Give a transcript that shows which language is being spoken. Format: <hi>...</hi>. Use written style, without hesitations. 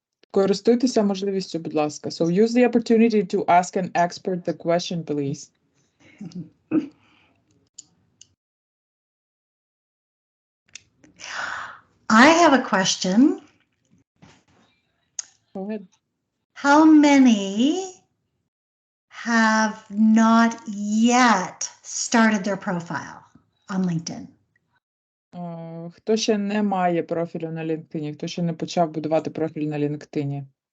<uk>Користуйтеся можливістю, будь ласка.</uk> <en>So use the opportunity to ask an expert the question, please. I have a question. Go ahead. How many have not yet started their profile on LinkedIn?</en> <uk>Хто ще не має профілю на LinkedIn? Хто ще не почав будувати профіль на LinkedIn?</uk>